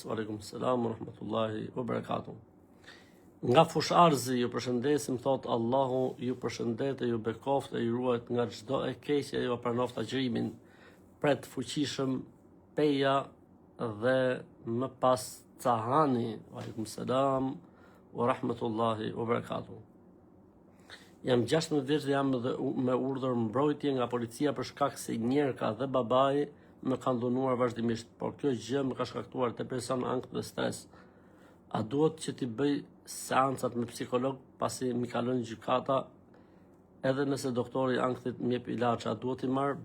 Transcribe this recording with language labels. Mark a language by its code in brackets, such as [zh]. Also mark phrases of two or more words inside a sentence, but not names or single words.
[ar] عليكم السلام، رحمة الله بركاته. [sq] Nga Fusharzi ju përshëndesim, thot Allahu ju përshëndet e ju bekoft e ju ruajt nga çdo e keqe, ju pranoft agjërimin pret fuqishëm Peja dhe më pas Cahani. [ar] وعليكم السلام ورحمة الله وبركاته. [sq] Jam 16 vjeç dhe jam me urdhër mbrojtje nga policia për shkak se njerka dhe babai më kanë dhunuar vazhdimisht, por kjo gjë më ka shkaktuar depresion, ankth dhe stres. A duhet që t'i bëj seancat me psikolog pasi mi ka lënë gjykata, edhe nëse doktori ankthit më jep ilaç, a duhet t'i marr?